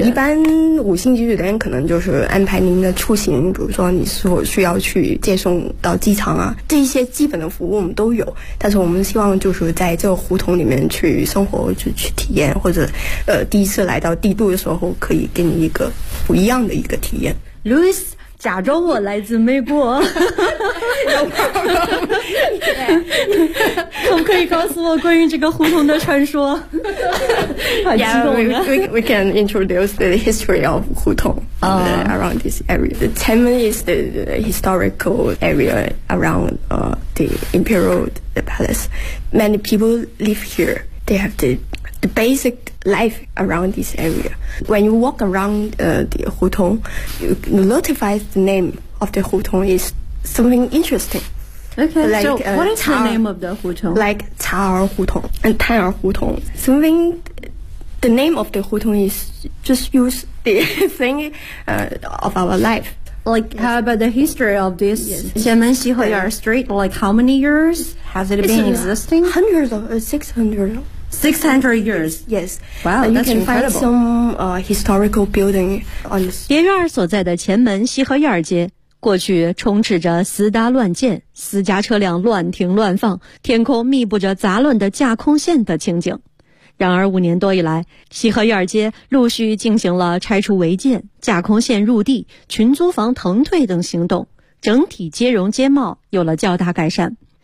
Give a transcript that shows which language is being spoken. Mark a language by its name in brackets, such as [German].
[Chinese] 一般五星级酒店可能就是安排您的出行，比如说你是否需要去接送到机场啊，这一些基本的服务我们都有，但是我们希望就是在这个胡同里面去生活，就去体验，或者第一次来到帝都的时候可以给你一个不一样的一个体验。 Louis 假装我来自美国有problem 可不可以告诉我关于这个胡同的传说？好激动啊。 [English] we can introduce the history of 胡同 around this area. The Tianmen is the historical area around the Imperial the Palace. Many people live here. They have the basic life around this area. When you walk around the 胡同, you notify the name of the 胡同 is something interesting. Okay, what is the name of the 胡同? Like 茶儿胡同 and 摊儿胡同. Something, the name of the 胡同 is just use the thing of our life. Like, how about the history of this 天门西后院 street? Like, how many years has it been existing? Hundreds of, 600. 600 years. Yes. Wow, you that's can incredible. You can find some historical building on this. [Chinese] 别院所在的前门西河院街，过去充斥着私搭乱建，私家车辆乱停乱放，天空密布着杂乱的架空线的情景。然而五年多以来，西河院街陆续进行了拆除违建、架空线入地、群租房腾退等行动，整体街容街貌有了较大改善。